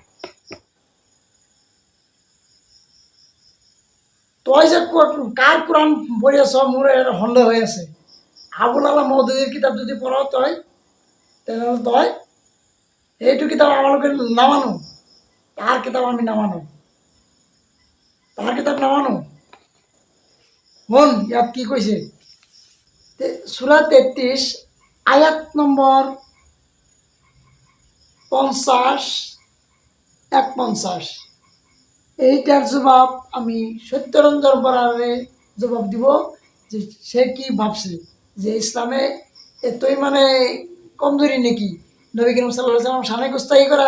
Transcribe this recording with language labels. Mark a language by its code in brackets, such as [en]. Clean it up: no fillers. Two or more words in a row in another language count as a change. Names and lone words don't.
[as] তই যে কাৰ কোরআন পঢ়ি আছ, মোৰ সন্দেহ হৈ আছে। আবুল আলা মওদুদীৰ কিতাপ যদি পঢ় তই, তেনেহ'লে তই এইটো কিতাপ আমালোকে নামানো, তাৰ কিতাপ আমি নামানো, তাৰ কিতাপ নামানো। শুন, ইয়াত কি কৈছে, সূরা 33 আয়াত নম্বৰ 50-51। [bn] এইটার জবাব আমি সত্যরঞ্জন বরারে জবাব দিব যে সে কি ভাবছে যে ইসলামে এতই মানে কমজোরি নাকি, [ar] نبي كريم صلى الله عليه وسلم [bn] শানে গুস্তাখি করা।